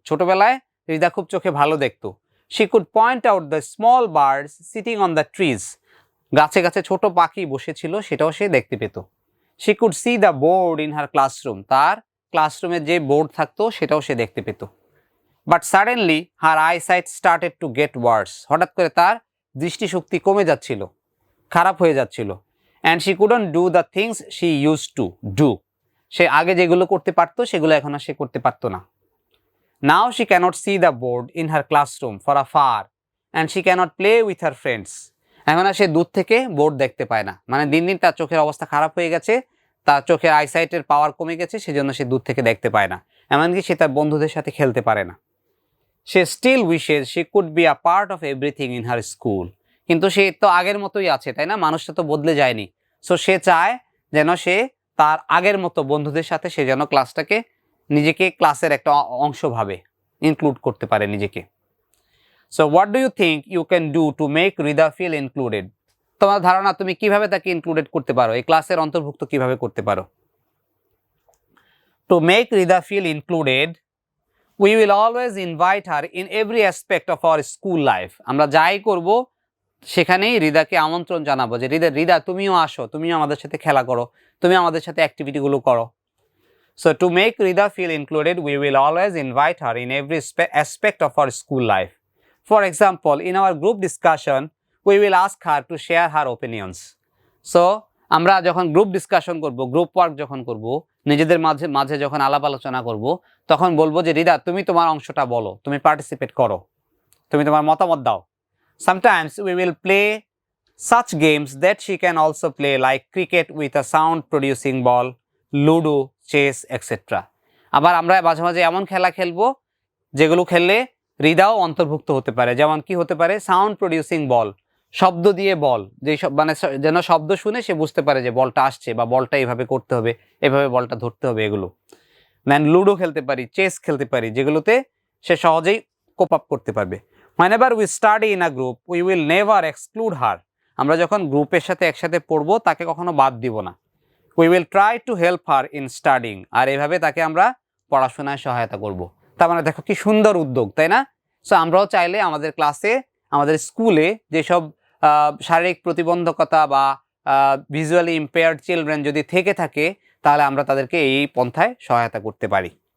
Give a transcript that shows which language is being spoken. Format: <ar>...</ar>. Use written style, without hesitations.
<bn>ছোটবেলায় রিদা খুব চোখে ভালো দেখতো।</bn> <en>She could point out the small birds sitting on the trees.</en> <bn>গাছে গাছে ছোট পাখি বসেছিল, সেটাও সে দেখতে পেত।</bn> <en>She could see the board in her classroom.</en> <bn>তার ক্লাসরুমে যে বোর্ড থাকতো সেটাও সে দেখতে পেত।</bn> <en>But suddenly her eyesight started to get worse.</en> <bn>হঠাৎ করে তার দৃষ্টিশক্তি কমে যাচ্ছিল, খারাপ হয়ে যাচ্ছিল।</bn> <en>And she couldn't do the things she used to do.</en> <bn>সে আগে যেগুলো করতে পারতো সেগুলো এখন আর সে করতে পারতো না।</bn> <en>Now she cannot see the board in her classroom for afar and she cannot play with her friends.</en> <bn>এখন আর সে দূর থেকে বোর্ড দেখতে পায় না, মানে দিন দিন তার চোখের অবস্থা খারাপ হয়ে গেছে, তার চোখের আইসাইটের পাওয়ার কমে গেছে, সেজন্য সে দূর থেকে দেখতে পায় না, এমনকি সে তার বন্ধুদের সাথে খেলতে পারে না।</bn> <en>She still wishes she could be a part of everything in her school.</en> <bn>কিন্তু সে তো আগের মতোই আছে, তাই না? মানুষটা তো বদলে যায়নি। সো সে চায় যেন সে তার আগের মতো বন্ধুদের সাথে সে যেন ক্লাসটাকে, নিজেকে ক্লাসের একটা অংশ ভাবে, ইনক্লুড করতে পারে নিজেকে।</bn> <en>So what do you think you can do to make Rida feel included?</en> <bn>তোমার ধারণা তুমি কিভাবে তাকে ইনক্লুডেড করতে পারো, এই ক্লাসের অন্তর্ভুক্ত কিভাবে করতে পারো?</bn> <en>To make Rida feel included, we will always invite her in every aspect of our school life.</en> <bn>আমরা যাই করব সেখানেই রিদাকে আমন্ত্রণ জানাবো যে রিদা তুমিও আসো, তুমিও আমাদের সাথে খেলা করো, তুমি আমাদের সাথে অ্যাক্টিভিটিগুলো করো।</bn> <en>So to make Rida feel included, we will always invite her in every aspect of our school life. For example, in our group discussion, we will ask her to share her opinions.</en> <bn>So আমরা যখন group discussion করব, group work যখন করব, নিজেদের মাঝে মাঝে যখন আলাপ আলোচনা করব, তখন বলবো যে রিদা তুমি তোমার অংশটা বলো, তুমি পার্টিসিপেট করো, তুমি তোমার মতামত দাও।</bn> <en>Sometimes we will play such games that she can also play, like cricket with a sound producing ball, ludo, chess, etc.</en> <bn>আবার আমরা মাঝে মাঝে এমন খেলা খেলবো যেগুলো খেললে রিদাও অন্তর্ভুক্ত হতে পারে। যেমন কি হতে পারে? সাউন্ড প্রডিউসিং বল, শব্দ দিয়ে বল, যেই সব মানে যেন শব্দ শুনে সে বুঝতে পারে যে বলটা আসছে বা বলটা এইভাবে করতে হবে, এভাবে বলটা ধরতে হবে, এগুলো। দেন লুডো খেলতে পারি, চেস খেলতে পারি, যেগুলোতে সে সহজেই কোপ আপ করতে পারবে।</bn> <en>Whenever we study in a group, we will never exclude her.</en> <bn>আমরা যখন গ্রুপের সাথে একসাথে পড়বো তাকে কখনো বাদ দিব না।</bn> <en>We will try to help her in studying.</en> <bn>আর এভাবে তাকে আমরা পড়াশোনায় সহায়তা করব। তার মানে দেখো কি সুন্দর উদ্যোগ, তাই না? সো আমরাও চাইলে আমাদের ক্লাসে, আমাদের স্কুলে যেসব শারীরিক প্রতিবন্ধকতা বা ভিজুয়ালি ইম্পেয়ার্ড চিলড্রেন যদি থেকে থাকে, তাহলে আমরা তাদেরকে এই পন্থায় সহায়তা করতে পারি।</bn>